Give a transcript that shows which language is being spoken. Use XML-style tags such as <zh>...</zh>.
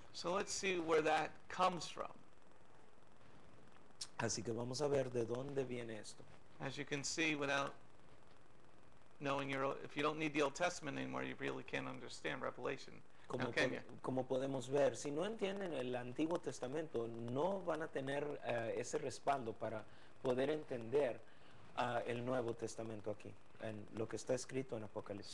<en>So let's see where that comes from.</en> <es>Así que vamos a ver de dónde viene esto.</es> <en>As you can see, without knowing if you don't need the Old Testament anymore, you really can't understand Revelation.</en> <es>Como,</es> <en>Now, can you?</en> <es>como podemos ver, si no entienden el Antiguo Testamento, no van a tener ese respaldo para poder entender el Nuevo Testamento aquí, en lo que está escrito en Apocalipsis.</es>